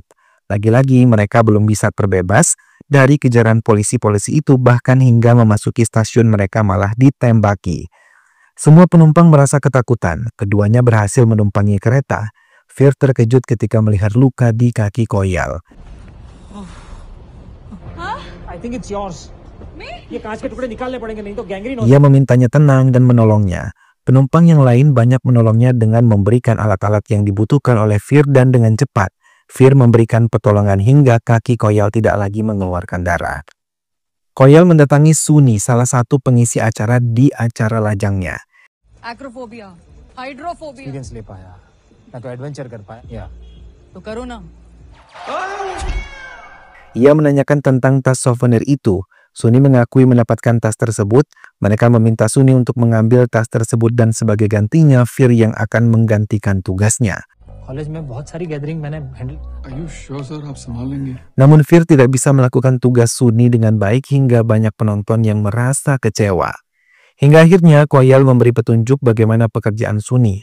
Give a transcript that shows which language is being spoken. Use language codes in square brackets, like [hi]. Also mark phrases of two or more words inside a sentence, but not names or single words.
[id] Lagi-lagi mereka belum bisa terbebas dari kejaran polisi-polisi itu, bahkan hingga memasuki stasiun mereka malah ditembaki. Semua penumpang merasa ketakutan. Keduanya berhasil menumpangi kereta. Fear terkejut ketika melihat luka di kaki Koyal. [en] I think it's yours. [hi] ये कांच के टुकड़े निकालने पड़ेंगे नहीं तो गैंग्रीन हो [id] Ia memintanya tenang dan menolongnya. Penumpang yang lain banyak menolongnya dengan memberikan alat-alat yang dibutuhkan oleh Fir dan dengan cepat. Fir memberikan pertolongan hingga kaki Koyal tidak lagi mengeluarkan darah. Koyal mendatangi Suni, salah satu pengisi acara di acara lajangnya. [en] acrophobia hydrophobia [hi] एक्सपीरियंस ले पाया ना तो एडवेंचर कर पाया या तो करो ना [id] Ia menanyakan tentang tas souvenir itu. Suni mengakui mendapatkan tas tersebut. Mereka meminta Suni untuk mengambil tas tersebut dan sebagai gantinya Fir yang akan menggantikan tugasnya. [hi] कॉलेज में बहुत सारी गैदरिंग मैंने हैंडल [en] Are you sure, [hi] sir? आप संभाल लेंगे? [id] Namun Fir tidak bisa melakukan tugas Suni dengan baik hingga banyak penonton yang merasa kecewa. Hingga akhirnya Koyal memberi petunjuk bagaimana pekerjaan Suni.